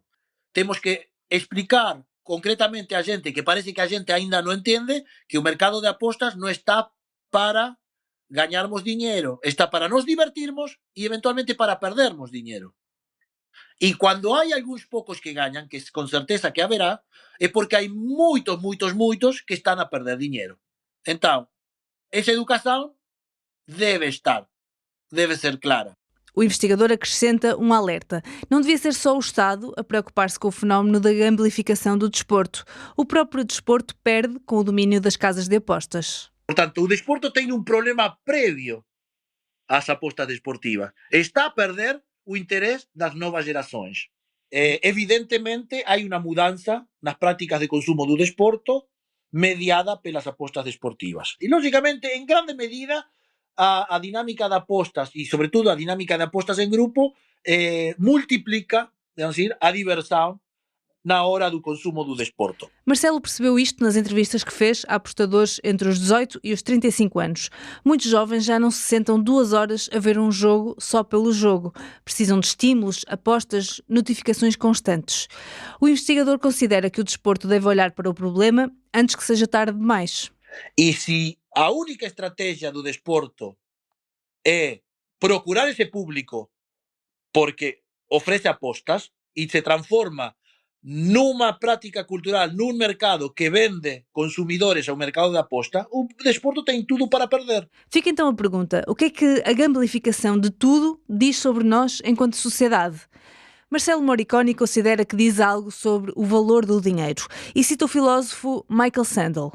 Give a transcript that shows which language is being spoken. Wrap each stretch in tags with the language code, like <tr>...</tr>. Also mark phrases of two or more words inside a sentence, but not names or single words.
<gl>Temos que explicar concretamente a xente, que parece que a xente aínda non entende, que o mercado de apostas non está para gañarmos diñeiro, está para nos divertirmos e eventualmente para perdermos diñeiro. E cando hai algúns poucos que gañan, que con certeza que haberá, é porque hai moitos que están a perder diñeiro. Entón, esa educación debe ser clara.</gl> <pt>O investigador acrescenta um alerta. Não devia ser só o Estado a preocupar-se com o fenómeno da gamificação do desporto. O próprio desporto perde com o domínio das casas de apostas.</pt> <gl>Portanto, o desporto tem un problema previo ás apostas desportivas. Está a perder o interés das novas gerações. Evidentemente, hai unha mudanza nas prácticas de consumo do desporto mediada pelas apostas desportivas. E, lógicamente, en grande medida, a dinámica de apostas e, sobre todo, a dinámica de apostas en grupo multiplica, digamos así, a diversión na hora do consumo do desporto.</gl> <pt>Marcelo percebeu isto nas entrevistas que fez a apostadores entre os 18 e os 35 anos. Muitos jovens já não se sentam 2 horas a ver um jogo só pelo jogo. Precisam de estímulos, apostas, notificações constantes. O investigador considera que o desporto deve olhar para o problema antes que seja tarde demais.</pt> <gl>E se a única estrategia do desporto é procurar ese público porque ofrece apostas</gl> <pt>e se transforma numa prática cultural, num mercado que vende consumidores ao mercado de aposta, o desporto tem tudo para perder. Fica então a pergunta: o que é que a gamificação de tudo diz sobre nós enquanto sociedade? Marcelo Moriconi considera que diz algo sobre o valor do dinheiro e cita o filósofo Michael Sandel.</pt>